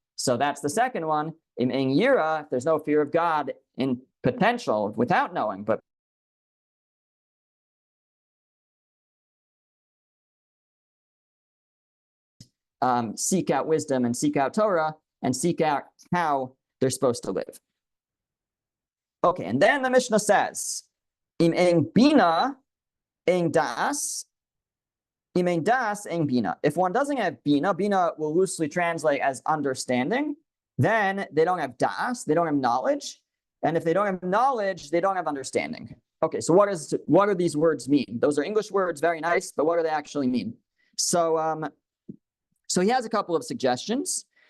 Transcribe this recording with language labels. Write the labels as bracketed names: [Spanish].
[English] So that's the second one. In Yira, if there's no fear of God in potential without knowing, but seek out wisdom and seek out Torah and seek out how they're supposed to live. Okay, and then the Mishnah says, [Hebrew] Im ein bina, ein das, im ein das, ein bina. [English] If one doesn't have bina, bina will loosely translate as understanding, then they don't have das, they don't have knowledge. And if they don't have knowledge, they don't have understanding. Okay, so what do these words mean? Those are English words, very nice, but what do they actually mean? So he has a couple of suggestions.